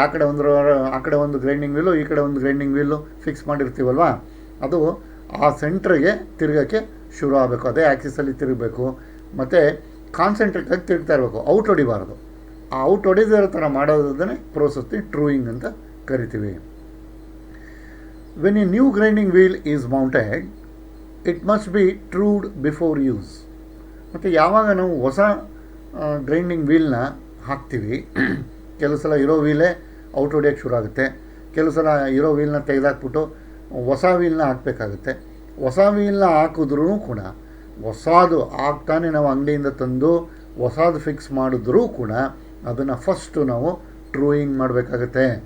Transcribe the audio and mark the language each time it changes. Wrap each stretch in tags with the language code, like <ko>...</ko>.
<kn>ಆ ಕಡೆ ಒಂದು ಗ್ರೈಂಡಿಂಗ್ ವೀಲು, ಈ ಕಡೆ ಒಂದು ಗ್ರೈಂಡಿಂಗ್ ವೀಲು ಫಿಕ್ಸ್ ಮಾಡಿರ್ತೀವಲ್ವ, ಅದು ಆ ಸೆಂಟ್ರಿಗೆ ತಿರುಗೋಕ್ಕೆ ಶುರು ಆಗಬೇಕು. ಅದೇ ಆ್ಯಕ್ಸಿಸಲ್ಲಿ ತಿರುಗಬೇಕು ಮತ್ತು ಕಾನ್ಸಂಟ್ರಿಕ್ ಆಗಿ ತಿರುಗ್ತಾ ಇರಬೇಕು, ಔಟ್ ಹೊಡಿಬಾರ್ದು. ಆ ಔಟ್ ಹೊಡಿದಿರೋ ಥರ ಮಾಡೋದನ್ನೇ ಪ್ರೋಸೆಸ್ನ ಟ್ರೂಯಿಂಗ್ ಅಂತ ಕರಿತೀವಿ.</kn> <en>When a new grinding wheel is mounted, it must be trued before use.</en> <kn>ಮತ್ತು ಯಾವಾಗ ನಾವು ಹೊಸ ಗ್ರೈಂಡಿಂಗ್ ವೀಲ್ನ ಹಾಕ್ತೀವಿ, ಕೆಲವು ಸಲ ಇರೋ ವೀಲೇ ಔಟ್ ಹೊಡಿಯೋಕ್ಕೆ ಶುರು ಆಗುತ್ತೆ, ಕೆಲವು ಸಲ ಇರೋ ವೀಲ್ನ ತೆಗೆದಾಕ್ಬಿಟ್ಟು ಹೊಸ ವೀಲ್ನ ಹಾಕಬೇಕಾಗುತ್ತೆ. ಹೊಸ ವೀಲ್ನ ಹಾಕಿದ್ರೂ ಕೂಡ, ಹೊಸದು ಆಗ್ತಾನೆ ನಾವು ಅಂಗಡಿಯಿಂದ ತಂದು ಹೊಸದು ಫಿಕ್ಸ್ ಮಾಡಿದ್ರೂ ಕೂಡ ಅದನ್ನು ಫಸ್ಟು ನಾವು ಟ್ರೂಯಿಂಗ್ ಮಾಡಬೇಕಾಗತ್ತೆ.</kn>